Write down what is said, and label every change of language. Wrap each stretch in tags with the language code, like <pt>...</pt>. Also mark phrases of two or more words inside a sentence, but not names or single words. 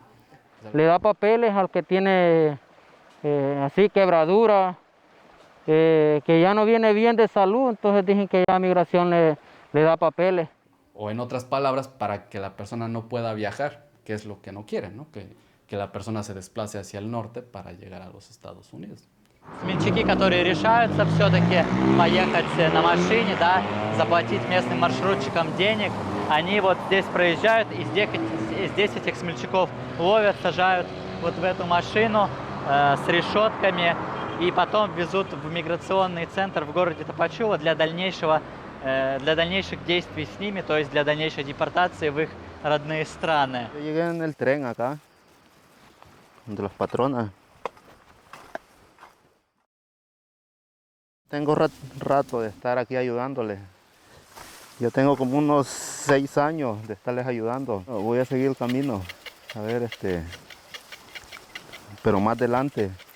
<es>Le da papeles al que tiene así quebradura, que ya no viene bien de salud, entonces dicen que ya migración le da papeles. O en otras palabras, para que la persona no pueda viajar, que es lo que no quieren, ¿no? Que la persona se desplace hacia el norte para llegar a los Estados Unidos.</es> <ru>Сменщики, которые решаются все-таки поехать на машине, да, заплатить местным маршрутчикам денег, они вот здесь проезжают, и здесь этих смельчаков ловят, сажают вот в эту машину с решетками, и потом везут в миграционный центр в городе Тапачула для дальнейших действий с ними, то есть для дальнейшей депортации в их родные страны.</ru> <es>Yo llegué en el tren acá, de las patronas. Tengo rato de estar aquí ayudándoles. Yo tengo como unos 6 años de estarles ayudando. Voy a seguir el camino, a ver, pero más adelante.</es>